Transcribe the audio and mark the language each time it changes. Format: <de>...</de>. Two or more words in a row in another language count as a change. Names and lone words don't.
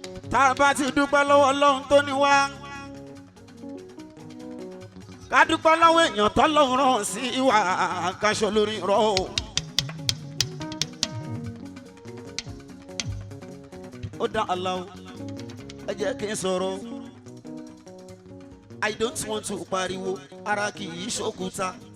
<yo>Tá a bá ti dúpẹ́ lọ́wọ́ Ọlọ́run tó ní wá, ká dúpẹ́ lọ́wọ́ èèyàn tọ́lọ́run rán sí wa, ká ṣe olórí irọ́ o. Ó dá Allah o, ẹ jẹ́ kí n sọ̀rọ̀.</yo> <en>I don't want to</en> <yo>pariwo, ara kì í ṣòkúta.</yo>